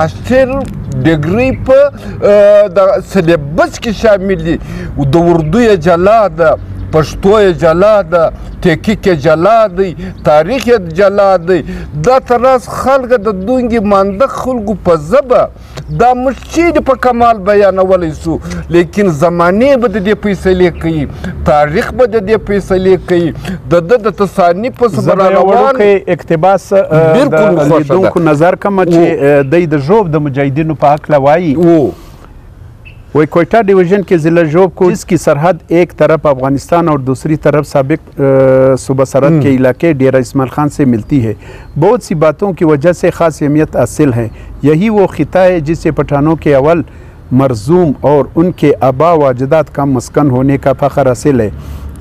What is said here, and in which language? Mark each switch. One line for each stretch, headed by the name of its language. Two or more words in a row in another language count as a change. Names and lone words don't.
Pashto: ماسټر ډګري په د سلیبس کې شامل دي د اردو یې جلا ده پښتو یې جلا ده تحقیق یې جلا دی تاریخ یې جلا دی دا تر اوسه خلک د دونګې مانده خلکو په ژبه دا موږ چیرې په کمال بیانولی سو لیکن زمانې به د دې فیصلې کوي تاریخ به د دې فیصلې کوي د ده د تصانیف په څه به راروان اقتباس د لیدونکو نظر کومه چې دی د ژوب د مجاهدینو په هکله وایي
Urdu: وہی کوئٹہ ڈویژن کے ضلع ژوب کو اس کی سرحد ایک طرف افغانستان اور دوسری طرف سابق صوبہ سرحد کے علاقے ڈیرہ اسماعیل خان سے ملتی ہے. بہت سی باتوں کی وجہ سے خاص اہمیت حاصل ہے۔ یہی وہ خطہ ہے جس سے پٹھانوں کے اول مرجوم اور ان کے آبا و اجداد کا مسکن ہونے کا فخر حاصل ہے.